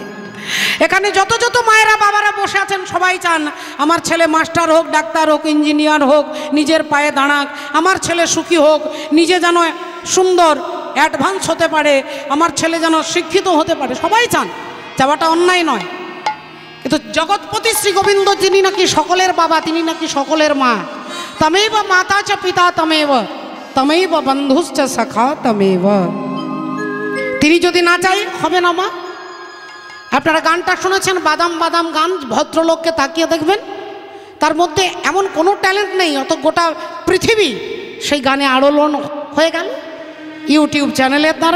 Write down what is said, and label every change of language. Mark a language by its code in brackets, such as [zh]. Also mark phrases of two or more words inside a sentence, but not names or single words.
[bn] এখানে যত যত মায়েরা বাবারা বসে আছেন সবাই চান আমার ছেলে মাস্টার হোক, ডাক্তার হোক, ইঞ্জিনিয়ার হোক, নিজের পায়ে দাঁড়াক, আমার ছেলে সুখী হোক, নিজে যেন সুন্দর অ্যাডভান্স হতে পারে, আমার ছেলে যেন শিক্ষিত হতে পারে, সবাই চান, চাওয়াটা অন্যায় নয়। কিন্তু জগৎপতি শ্রী গোবিন্দ যিনি নাকি সকলের বাবা, তিনি নাকি সকলের মা। [sa] তমেব মাতা চ পিতা তমেব, তমেব বন্ধুশ্চ সখা তমেব। [bn] তিনি যদি না চাই হবে না মা। আপনারা গানটা শুনেছেন, বাদাম বাদাম গান, ভদ্রলোককে তাকিয়ে দেখবেন তার মধ্যে এমন কোনো ট্যালেন্ট নেই, অত গোটা পৃথিবী সেই গানে আলোড়ন হয়ে গেল ইউটিউব চ্যানেলের দ্বারা।